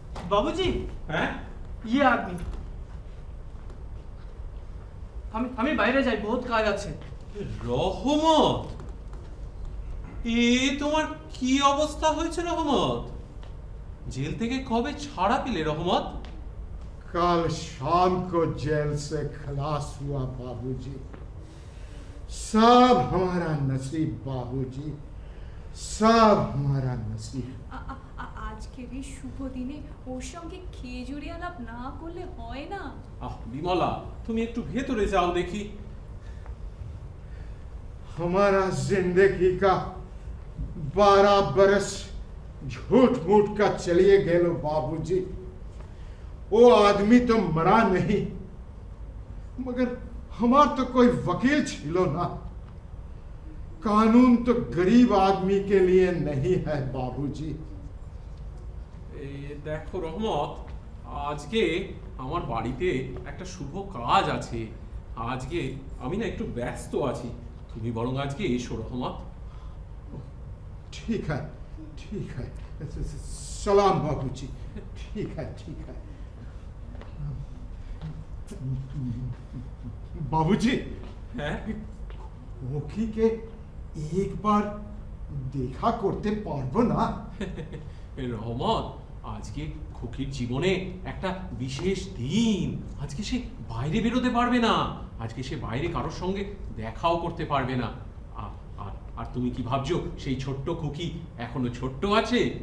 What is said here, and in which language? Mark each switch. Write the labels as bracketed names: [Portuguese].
[Hindi] बाबूजी [Bangla] হ্যাঁ, [Hindi] ये आदमी [Bangla] আমি বাইরে যাই, বহুত কাজ আছে। রহমত, এ তোমার কি অবস্থা হয়েছে রহমত? জেল থেকে কবে ছাড়া পেলে রহমত? [Hindi] कल शाम को जेल से खलास हुआ बाबूजी। सब हमारा नसीब बाबूजी, सब हमारा नसीब। [Bangla] আজকের এই শুভ দিনে ওর সঙ্গে খেজুরি আলাপ না করলে হয় না। বিমলা, তুমি একটু ভেতরে যাও দেখি। [Hindi] हमारा जिंदगी का 12 बरस झूठ मूठ का चलिए गेलो बाबूजी। वो आदमी तो मरा नहीं, मगर हमार तो कोई वकील छिलो ना। कानून तो गरीब आदमी के लिए नहीं है बाबूजी। [Bangla] দেখো রহমত, আজকে আমার বাড়িতে একটা শুভ কাজ আছে। আজকে আমি না একটু ব্যস্ত আছি, তুমি বরং আজকে এসো রহমত। [Hindi] ठीक है, ठीक है। सलाम बाबूजी। ठीक है, ठीक है। बाबूजी, [Bangla] হ্যাঁ, [Hindi] ओखी के एक बार देखा करते पारबो ना? [Bangla] রহমত, আজকে খুকির জীবনে একটা বিশেষ দিন। আজকে সে বাইরে বেরোতে পারবে না, আজকে সে বাইরে কারোর সঙ্গে দেখাও করতে পারবে না। আর তুমি কি ভাবছো সেই ছোট্ট খুকি এখনো ছোট্ট আছে?